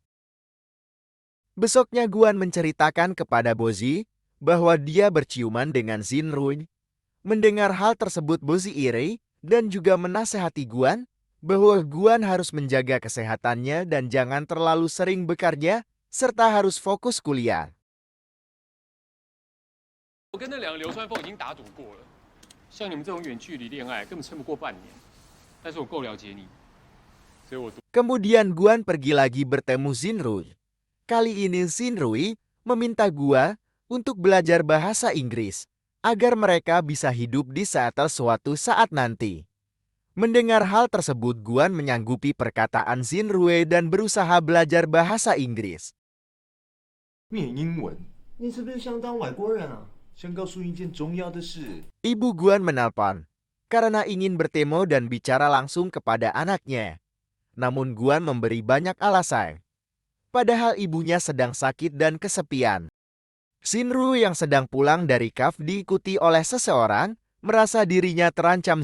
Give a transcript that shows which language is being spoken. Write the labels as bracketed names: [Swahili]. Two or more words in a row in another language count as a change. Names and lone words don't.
[Indonesian] Besoknya Guan menceritakan kepada Bozi bahwa dia berciuman dengan Xinrui. Mendengar hal tersebut, Bozi iri dan juga menasehati Guan bahwa Guan harus menjaga kesehatannya dan jangan terlalu sering bekerja serta harus fokus kuliah. [Chinese] 我跟那两个流川枫已经打赌过了，像你们这种远距离恋爱根本撑不过半年。但是我够了解你，所以我 [Indonesian] Kemudian Guan pergi lagi bertemu Xinrui. Kali ini Xinrui meminta Guan untuk belajar bahasa Inggris agar mereka bisa hidup di Seattle suatu saat nanti. Mendengar hal tersebut, Guan menyanggupi perkataan Xinrui dan berusaha belajar bahasa Inggris. [Chinese] 念英文，你是不是想当外国人啊？想告诉你一件重要的事。 [Indonesian] Ibu Guan menelpon karena ingin bertemu dan bicara langsung kepada anaknya. Namun Guan memberi banyak alasan. Padahal ibunya sedang sakit dan kesepian. Xinrui yang sedang pulang dari kaf diikuti oleh seseorang, merasa dirinya terancam.